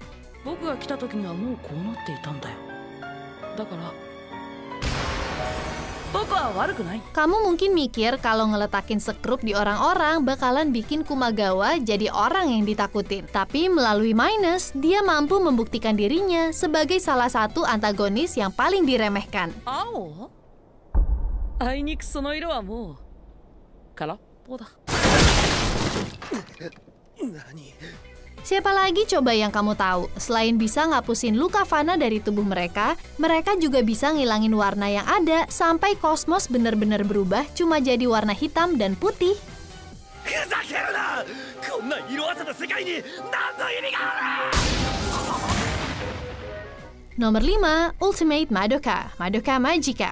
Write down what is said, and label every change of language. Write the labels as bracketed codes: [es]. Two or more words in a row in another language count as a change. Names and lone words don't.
[id] Kamu mungkin mikir kalau ngeletakin sekrup di orang-orang bakalan bikin Kumagawa jadi orang yang ditakutin. Tapi melalui Minus, dia mampu membuktikan dirinya sebagai salah satu antagonis yang paling diremehkan. [ja] あいにくその色はもう空っぽだ。 [id] Siapa lagi coba yang kamu tahu? Selain bisa ngapusin luka fana dari tubuh mereka, mereka juga bisa ngilangin warna yang ada sampai kosmos benar-benar berubah cuma jadi warna hitam dan putih. Nomor 5, Ultimate Madoka, Madoka Magica.